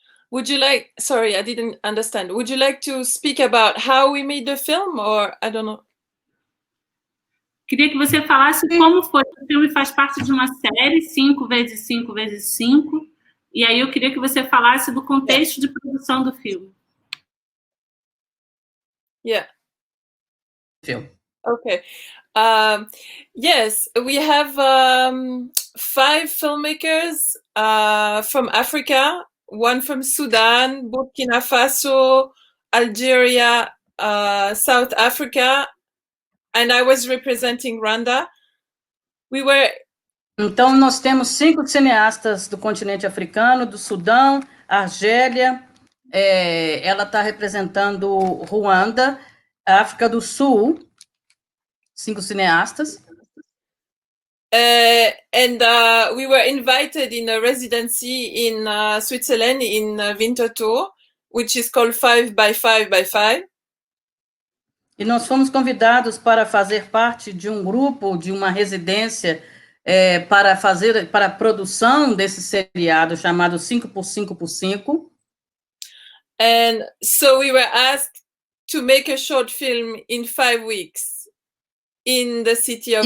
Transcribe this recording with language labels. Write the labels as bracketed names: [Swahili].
[English] Would you like, sorry, I didn't understand. Would you like to speak about how we made the film, or I don't know? [Portuguese] Queria que você falasse como foi. O filme faz parte de uma série, 5x5x5, e aí eu queria que você falasse do contexto de produção do filme. [English] Yeah. Film. Okay. Yes, we have 5 filmmakers from Africa, one from Sudan, Burkina Faso, Algeria, South Africa, and I was representing Rwanda. [Portuguese] Então, nós temos 5 cineastas do continente africano, do Sudão, Argélia, ela está representando Ruanda, África do Sul, 5 cineastas. [English] And we were invited in a residency in Switzerland, in Winterthur, which is called 5x5x5. [Portuguese] E nós fomos convidados para fazer parte de um grupo, de uma residência, para a produção desse seriado chamado 5x5x5. [English] And so we were asked to make a short film in 5 weeks in the city of